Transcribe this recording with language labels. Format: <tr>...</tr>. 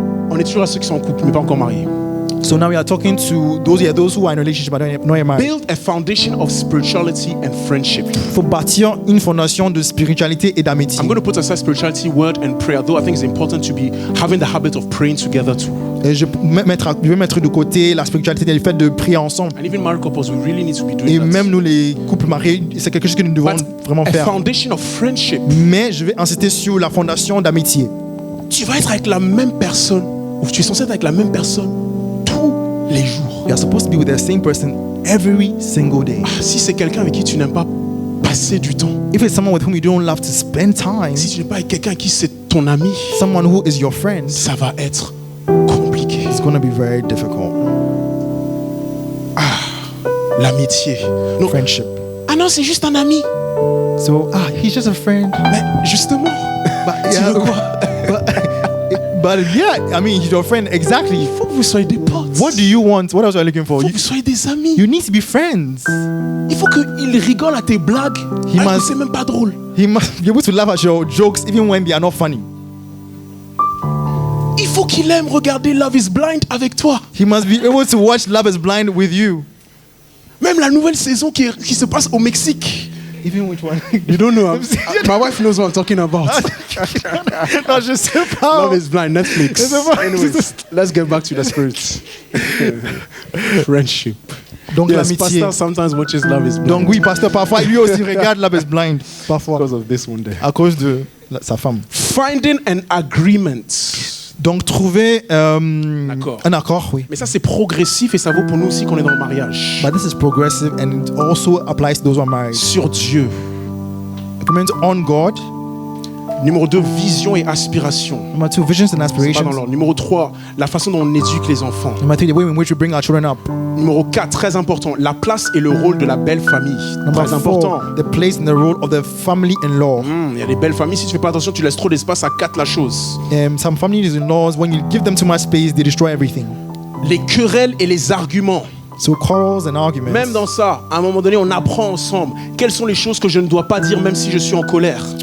<fr>On est toujours à ceux qui sont en couple, mais pas encore mariés.</fr> <en>So now we are talking to those who are in a relationship but not yet married. Build a foundation of spirituality and friendship.</en> <fr>Il faut bâtir une fondation de spiritualité et d'amitié.</fr> <en>I'm going to put aside spirituality, word, and prayer, though I think it's important to be having the habit of praying together too.</en> <fr>Et je vais mettre de côté la spiritualité et le fait de prier ensemble.</fr> <en>And even married couples, we really need to be doing</en> <fr>Et</fr> <en>that.</en> <fr>même nous, les couples mariés, c'est quelque chose que nous devons</fr> <en>But</en> <fr>vraiment</fr> <en>a</en> <fr>faire.</fr> <en>foundation of friendship.</en> <fr>Mais je vais insister sur la fondation d'amitié. Tu vas être avec la même personne, ou tu es censé être avec la même personne tous les jours.</fr> <en>You are supposed to be with the same person every single day.</en> <fr>Si c'est quelqu'un avec qui tu n'aimes pas passer du temps,</fr> <en>If it's someone with whom you don't love to spend time,</en> <fr>si tu n'es pas avec quelqu'un avec qui c'est ton ami,</fr> <en>someone who is your friend,</en> <fr>ça va être compliqué.</fr> <en>it's going to be very difficult.</en> <fr>L'amitié. Non.</fr> <en>Friendship.</en> <fr>Ah non, c'est juste un ami.</fr> <en>So, he's just a friend.</en> <fr>Mais justement, tu veux quoi?</fr> <en>But yeah, I mean, he's your friend. Exactly.</en> <fr>Il faut que vous soyez des potes.</fr> <en>What do you want? What else are you looking for?</en> <fr>Il faut que vous soyez des amis.</fr> <en>You need to be friends.</en> <fr>Il faut qu'il rigole à tes blagues. Alors que c'est même pas drôle.</fr> <en>He must be able to laugh at your jokes even when they are not funny.</en> <fr>Il faut qu'il aime regarder Love is Blind avec toi.</fr> <en>He must be able to watch Love is Blind with you.</en> <fr>Même la nouvelle saison qui se passe au Mexique.</fr> <en>Even which one? You don't know. My wife knows what I'm talking about.</en> <fr>Non, je sais pas.</fr> <en>Love is Blind, Netflix.</en> <fr>Je sais pas.</fr> <en>Anyways, let's get back to the spirit. Friendship.</en> <fr>Donc</fr> <en>Yes,</en> <fr>l'amitié.</fr> <en>Pastor sometimes watches Love is Blind.</en> <fr>Donc oui, pasteur, parfois lui aussi regarde Love is Blind. Parfois.</fr> <en>Because of this one day.</en> <fr>À cause de sa femme.</fr> <en>Finding an agreement.</en> <fr>Donc trouver Accord. un accord, oui. Mais ça, c'est progressif et ça vaut pour nous aussi qu'on est dans le mariage.</fr> <en>But this is progressive and it also applies to those who are married.</en> <fr>Sur Dieu.</fr> <en>Agreement on God.</en> <fr>Numéro 2, vision et aspiration.</fr> <en>Number 2, visions and</en> <fr>C'est pas dans</fr> <en>aspirations.</en> <fr>l'ordre. Numéro 3, la façon dont on éduque les enfants.</fr> <en>Number 3, the way in which we bring our children up.</en> <fr>Numéro 4, très important, la place et le rôle de la belle famille.</fr> <en>Number</en> <fr>Très important.</fr> <en>4, the place and the role of the family-in-law.</en> <fr>Il y a des belles familles, si tu fais pas attention, tu laisses trop d'espace, ça casse la chose.</fr> <en>Some families-in-laws, when you give them too much space, they destroy everything.</en> <fr>Les querelles et les arguments.</fr> <en>So quarrels and arguments.</en> <fr>Même dans ça, à un moment donné, on apprend ensemble quelles sont les choses que je ne dois pas dire même si je suis en colère.</fr>